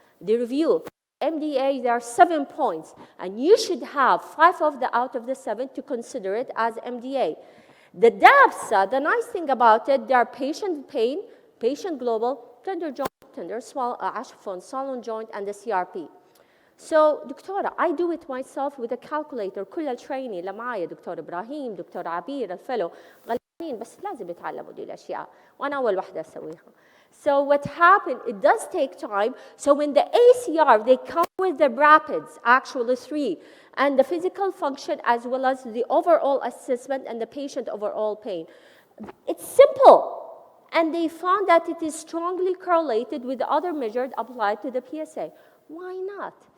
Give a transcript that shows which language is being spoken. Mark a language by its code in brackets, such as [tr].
[en] The review, MDA, there are 7 points, and you should have 5 out of the 7 to consider it as MDA. The DAPSA, the nice thing about it, there are patient pain, patient global, tender joint, tender swollen joint, and the CRP. So, دكتورة, I do it myself with a calculator. [ar] كل التريني اللي معايا دكتور إبراهيم، دكتور عبير، الفلو غلطانين بس لازم يتعلموا دي الأشياء وأنا أول واحدة أسويها. [en] So what happened, it does take time. So when the ACR, they come with the rapids, actually 3, and the physical function as well as the overall assessment and the patient overall pain. It's simple. And they found that it is strongly correlated with the other measures applied to the PSA. Why not?